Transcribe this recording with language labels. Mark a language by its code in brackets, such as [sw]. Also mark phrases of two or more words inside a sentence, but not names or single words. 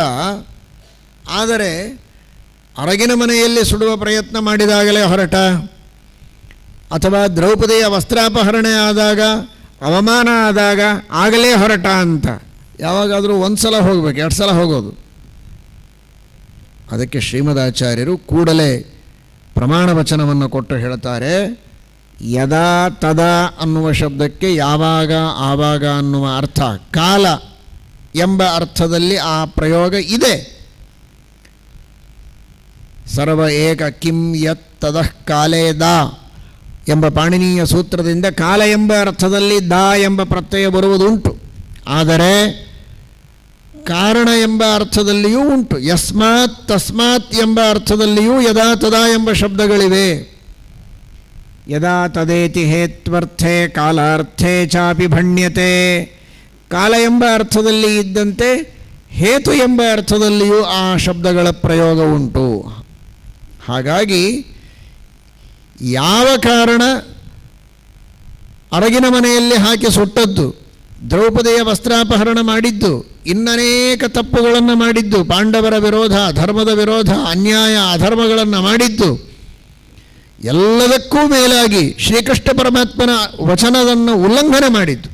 [kn] ಆದರೆ ಅರಗಿನ ಮನೆಯಲ್ಲಿ ಸುಡುವ ಪ್ರಯತ್ನ ಮಾಡಿದಾಗಲೇ ಹೊರಟ, ಅಥವಾ ದ್ರೌಪದಿಯ ವಸ್ತ್ರಾಪಹರಣೆ ಆದಾಗ, ಅವಮಾನ ಆದಾಗ ಆಗಲೇ ಹೊರಟ ಅಂತ. ಯಾವಾಗಾದರೂ ಒಂದು ಸಲ ಹೋಗಬೇಕು, 2 ಸಲ ಹೋಗೋದು. ಅದಕ್ಕೆ ಶ್ರೀಮದಾಚಾರ್ಯರು ಕೂಡಲೇ ಪ್ರಮಾಣ ವಚನವನ್ನು ಕೊಟ್ಟು ಹೇಳ್ತಾರೆ, [sa] ಯದಾ ತದಾ [kn] ಅನ್ನುವ ಶಬ್ದಕ್ಕೆ ಯಾವಾಗ ಆವಾಗ ಅನ್ನುವ ಅರ್ಥ, ಕಾಲ ಎಂಬ ಅರ್ಥದಲ್ಲಿ ಆ ಪ್ರಯೋಗ ಇದೆ. [sa] ಸರ್ವ ಏಕ ಕಿಂ ಯತ್ ತದಃ ಕಾಲೇ ದಾ [kn] ಎಂಬ ಪಾಣಿನೀಯ ಸೂತ್ರದಿಂದ ಕಾಲ ಎಂಬ ಅರ್ಥದಲ್ಲಿ ದಾ ಎಂಬ ಪ್ರತ್ಯಯ ಬರುವುದುಂಟು. ಆದರೆ ಕಾರಣ ಎಂಬ ಅರ್ಥದಲ್ಲಿಯೂ ಉಂಟು. [sa] ಯಸ್ಮಾತ್ ತಸ್ಮಾತ್ [kn] ಎಂಬ ಅರ್ಥದಲ್ಲಿಯೂ [sa] ಯದಾ ತದಾ [kn] ಎಂಬ ಶಬ್ದಗಳಿವೆ. [sa] ಯದಾ ತದೇತಿ ಹೇತ್ವರ್ಥೆ ಕಾಲಾರ್ಥೇ ಚಾಪಿ ಭಣ್ಯತೆ. [kn] ಕಾಲ ಎಂಬ ಅರ್ಥದಲ್ಲಿ ಇದ್ದಂತೆ ಹೇತು ಎಂಬ ಅರ್ಥದಲ್ಲಿಯೂ ಆ ಶಬ್ದಗಳ ಪ್ರಯೋಗ ಉಂಟು. ಹಾಗಾಗಿ ಯಾವ ಕಾರಣ ಅರಗಿನ ಮನೆಯಲ್ಲಿ ಹಾಕಿ ಸುಟ್ಟದ್ದು, ದ್ರೌಪದಿಯ ವಸ್ತ್ರಾಪಹರಣ ಮಾಡಿದ್ದು, ಇನ್ನನೇಕ ತಪ್ಪುಗಳನ್ನು ಮಾಡಿದ್ದು, ಪಾಂಡವರ ವಿರೋಧ, ಧರ್ಮದ ವಿರೋಧ, ಅನ್ಯಾಯ ಅಧರ್ಮಗಳನ್ನು ಮಾಡಿದ್ದು, ಎಲ್ಲದಕ್ಕೂ ಮೇಲಾಗಿ ಶ್ರೀಕೃಷ್ಣ ಪರಮಾತ್ಮನ ವಚನವನ್ನು ಉಲ್ಲಂಘನೆ ಮಾಡಿದ್ದು.